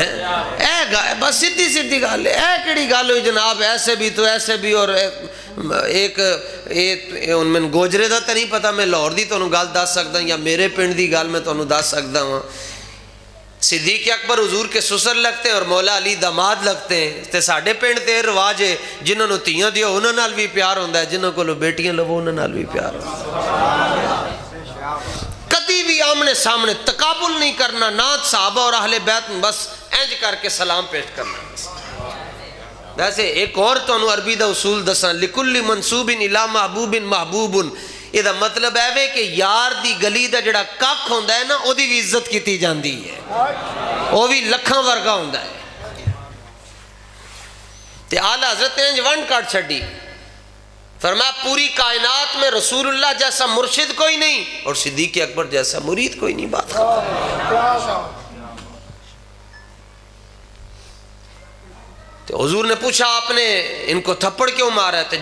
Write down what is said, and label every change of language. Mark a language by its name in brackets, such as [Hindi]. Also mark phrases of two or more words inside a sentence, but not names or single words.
[Punjabi] بس سیدھی سیدھی گل ہے. اے کیڑی گل ہوئی جناب ایسے بھی تو ایسے بھی. اور ایک میں گوجرے دا تو نہیں پتا, میں لاہور دی تو گل دس سکتا یا میرے پنڈ دی گل میں تو دس سکتا ہوں. [Urdu] صدیق اکبر حضور کے سسر لگتے ہیں اور مولا علی داماد لگتے ہیں. [Punjabi] تے ساڈے پنڈ تے رواج ہے جنہوں نے تیاں دیو انہاں نال بھی پیار ہوندا ہے, جنہوں کو بیٹیاں لو انہاں نال بھی پیار ہوندا ہے. کدی بھی آمنے سامنے تقابل نہیں کرنا, نہ صحابہ اور اہل بیت بس انج کر کے سلام پیش کرنا. ویسے ایک اور تو عربی دا اصول دساں, [Arabic] لکل منصوب الی محبوب محبوب. [Punjabi] یہ دا مطلب ہے کہ یار دی گلی دا جڑا کک ہوندا ہے نا او دی بھی عزت کیتی جاندی ہے, او بھی لکھاں ورگا ہوندا ہے. تے آل حضرت نے انج ونڈ کاٹ چھڈی. [Urdu] فرمایا پوری کائنات میں رسول اللہ جیسا مرشد کوئی نہیں اور صدیق اکبر جیسا مرید کوئی نہیں. بات تو حضور نے پوچھا آپ نے ان کو تھپڑ کیوں مارا ہے؟